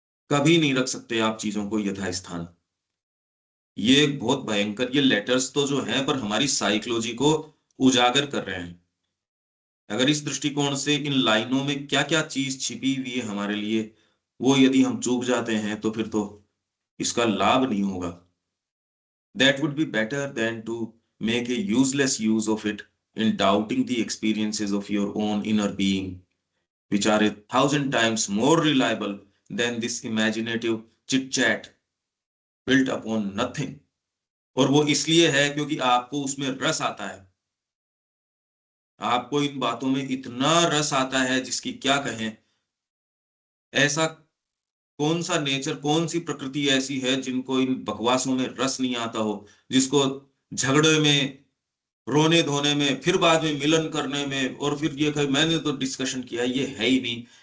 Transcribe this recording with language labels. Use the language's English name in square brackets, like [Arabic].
[Hindi] कभी नहीं रख सकते आप चीजों को यथा स्थान। ये एक बहुत भयंकर, ये लेटर्स तो जो है पर हमारी साइकोलॉजी को उजागर कर रहे हैं। अगर इस दृष्टिकोण से इन लाइनों में क्या क्या चीज छिपी हुई है हमारे लिए, वो यदि हम चूक जाते हैं तो फिर तो इसका लाभ नहीं होगा। [English] That would be better than to make a useless use of it in doubting the experiences of your own inner being, which are 1,000 times more reliable than this imaginative chit chat built upon nothing। [Hindi] और वो इसलिए है क्योंकि आपको उसमें रस आता है, आपको इन बातों में इतना रस आता है जिसकी क्या कहें। ऐसा कौन सा नेचर, कौन सी प्रकृति ऐसी है जिनको इन बकवासों में रस नहीं आता हो, जिसको झगड़े में, रोने धोने में, फिर बाद में मिलन करने में, और फिर ये कहे मैंने तो डिस्कशन किया, ये है ही नहीं।